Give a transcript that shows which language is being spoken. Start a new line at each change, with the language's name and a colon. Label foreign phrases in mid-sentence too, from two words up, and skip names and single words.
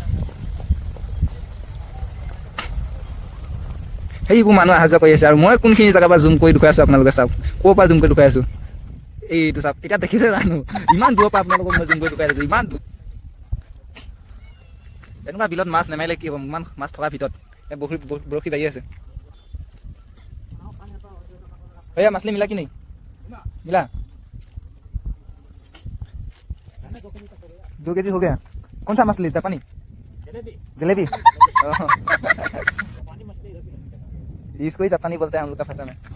Assamese: সেইবোৰ মানুহ অহা যোৱা কৰি আছে আৰু মই কোনখিনি জেগাৰ পৰা জুম কৰি দেখুৱাই আছোঁ আপোনালোকে চাওক, ক'ৰ পৰা জুম কৰি দেখুৱাই আছোঁ এইটো চাওক। এতিয়া দেখিছে জানো ইমান দূৰৰ পৰা আপোনালোকক মই জুম কৰি দেখুৱাই আছোঁ, ইমান দূৰ। এনেকুৱা বিলত মাছ নেমাৰিলে কি হ'ব, ইমান মাছ থকাৰ ভিতৰত বৰশী বাঢ়ি আছে।
Hindi: भैया मछली मिला कि नहीं? मिला 2 केजी हो गया। कौन सा मछली? जापानी जलेबी इसको ही जापानी बोलते हैं हम लोग का भाषा में।